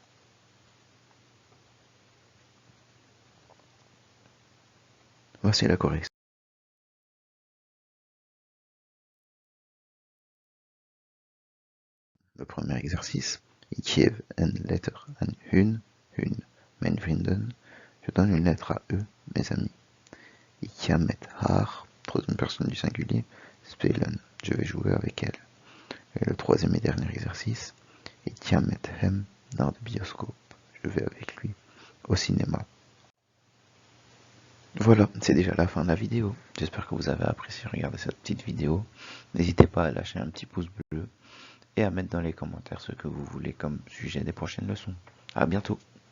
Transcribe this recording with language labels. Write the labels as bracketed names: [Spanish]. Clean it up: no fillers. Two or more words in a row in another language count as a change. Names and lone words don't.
[French] Voici la correction. Le premier exercice. [Dutch] Ik geef een letter aan hun, mijn vrienden. [French] Je donne une lettre à eux, mes amis. [Dutch] Ik ga met haar, [French] troisième personne du singulier, spelen. Je vais jouer avec elle. Et le troisième et dernier exercice. [Dutch] Ik ga met hem naar de bioscoop. [French] Je vais avec lui au cinéma. Voilà, c'est déjà la fin de la vidéo. J'espère que vous avez apprécié regarder cette petite vidéo. N'hésitez pas à lâcher un petit pouce bleu et à mettre dans les commentaires ce que vous voulez comme sujet des prochaines leçons. À bientôt.